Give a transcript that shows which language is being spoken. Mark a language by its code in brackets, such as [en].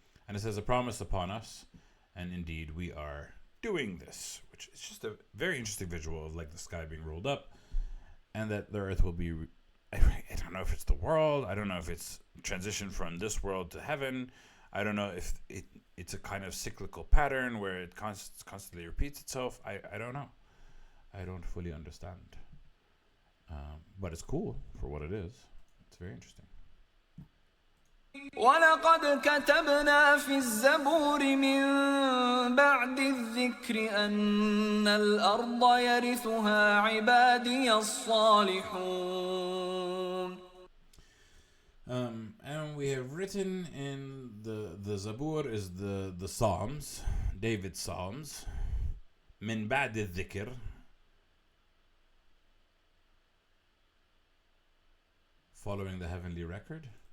[en] And it says a promise upon us, and indeed we are doing this, which is just a very interesting visual of like the sky being rolled up, and that the earth will be I don't know if it's the world, I don't know if it's transition from this world to heaven, I don't know if it's a kind of cyclical pattern where it constantly repeats itself. I don't know, I don't fully understand, but it's cool for what it is. It's very interesting. [ar] ولقد كتبنا في الزبور من بعد الذكر أن الأرض يرثها عبادي الصالحون. [en] And we have written in the Zabur is the Psalms, David's Psalms, [ar] من بعد الذكر, [en] following the heavenly record.